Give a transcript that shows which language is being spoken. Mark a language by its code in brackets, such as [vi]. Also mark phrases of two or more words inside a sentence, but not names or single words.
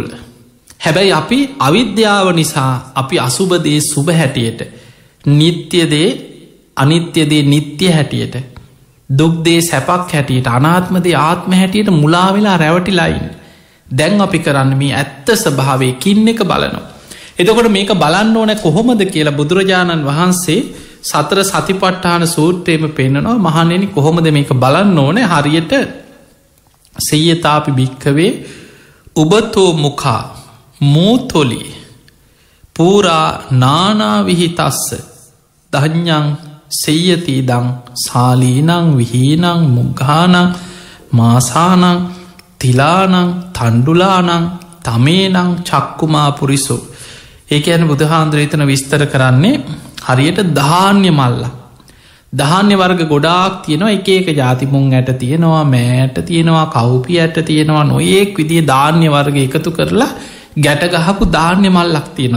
[si] හැබැයි අපි අවිද්‍යාව නිසා අපි අසුබදේ සුභ හැටියට නිත්‍යදේ අනිත්‍යදේ නිත්‍ය හැටියට දුක්දේ සැපක් හැටියට අනාත්මදේ ආත්ම හැටියට මුලාවෙලා රැවටිලයින් දැන් අපි කරන්න මේ ඇත්ත ස්වභාවය කින්න එක බලනවා. එතකොට මේක බලන්න ඕන කොහොමද කියලා බුදුරජාණන් වහන්සේ සතර සතිපට්ඨාන සූත්‍රයේම පෙන්නනවා මහණෙනි කොහොමද මේක බලන්න ඕනේ හරියට [pi] සේයතාපි භික්ඛවේ උබතෝ මුඛා මූතොලි පූරා නානා විහිතස්ස දඥං සේයති දං සාලීනං විහීනං මුග්ඝානං මාසානං තිලානං තණ්ඩුලානං තමේනං චක්කුමා පුරිසෝ. [si] ඒ කියන්නේ බුදුහාඳුර එතන විස්තර කරන්නේ හරියට ධාන්‍ය මල්ල. ධාන්‍ය වර්ග ගොඩාක් තියෙනවා එක එක ජාති මුං ඇට තියෙනවා මෑට තියෙනවා කවුපි ඇට තියෙනවා නොයෙක් විදිහේ ධාන්‍ය වර්ග එකතු කරලා ගැට ගහපු ධාන්‍ය මල්ලක් තියෙනවා.